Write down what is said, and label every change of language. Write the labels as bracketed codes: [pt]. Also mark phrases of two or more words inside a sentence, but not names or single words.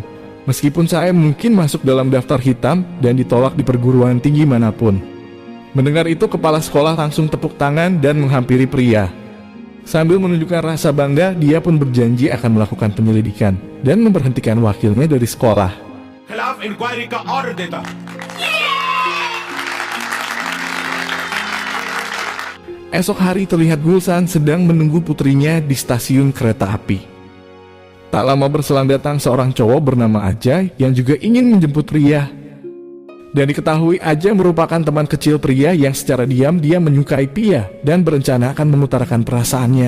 [id] Meskipun saya mungkin masuk dalam daftar hitam dan ditolak di perguruan tinggi manapun. Mendengar itu, kepala sekolah langsung tepuk tangan dan menghampiri Priya. Sambil menunjukkan rasa bangga, dia pun berjanji akan melakukan penyelidikan dan memberhentikan wakilnya dari sekolah. [hi] खिलाफ इंक्वायरी का ऑर्डर देता हूं। [id] Esok hari terlihat Gulsan sedang menunggu putrinya di stasiun kereta api. Tak lama berselang datang seorang cowok bernama Ajay yang juga ingin menjemput Priya. Dan diketahui Ajay merupakan teman kecil Priya yang secara diam-diam menyukai Priya dan berencana akan mengutarakan perasaannya.